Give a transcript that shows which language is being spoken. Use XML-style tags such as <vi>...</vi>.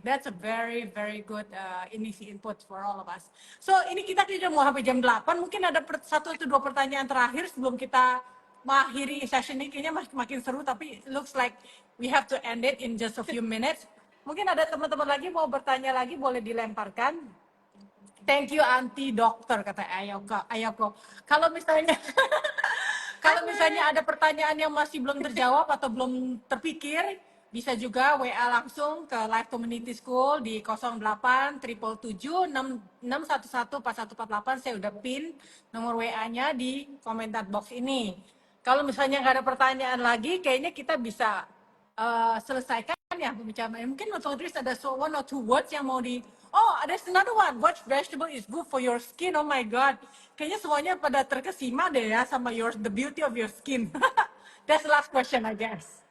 <en>That's a very very good</en> <id>ini sih</id> <en>input for all of us.</en> <id>So ini kita sudah mau sampai jam 8, mungkin ada satu atau dua pertanyaan terakhir sebelum kita mengakhiri session ini. Kayaknya makin seru tapi</id> <en>looks like we have to end it in just a few minutes.</en> <id>Mungkin ada teman-teman lagi mau bertanya lagi, boleh dilemparkan.</id> <en>Thank you</en> <id>anti dokter kata Ayoko. Ayoko. Kalau misalnya kalau misalnya ada pertanyaan yang masih belum terjawab atau belum terpikir, bisa juga WA langsung ke Live Community School di 08 777 611 4148. Saya udah pin nomor WA-nya di komentar box ini. Kalau misalnya nggak ada pertanyaan lagi, kayaknya kita bisa selesaikan ya pembicaraan. Mungkin otomatis ada</id> <en>one or two words</en> <id>yang mau di. Oh, ada</id> <en>another one. What vegetable is good for your skin? Oh my god.</en> <id>Kayaknya semuanya pada terkesima deh ya sama</id> <en>the beauty of your skin. That's the last question, I guess.</en>